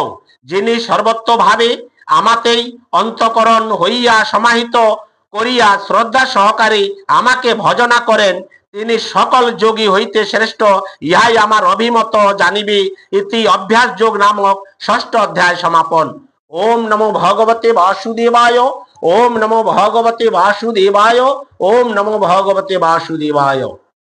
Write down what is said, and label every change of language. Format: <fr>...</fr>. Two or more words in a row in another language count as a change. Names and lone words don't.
<bn>যিনি সর্বত্রভাবে আমাতেই অন্তঃকরণ হইয়া সমাহিত করিয়া শ্রদ্ধা সহকারে আমাকে ভজনা করেন, তিনি সকল যোগী হইতে শ্রেষ্ঠ। ইহাই আমার অভিমত জানিবে। ইতি অভ্যাস যোগ নামক 6ষ্ঠ অধ্যায় সমাপন।</bn> <sa>ওম নমো ভগবতে বাসুদেবায়। ওম নমো ভগবতে বাসুদেবায়। ওম নমো ভগবতে বাসুদেবায়।</sa>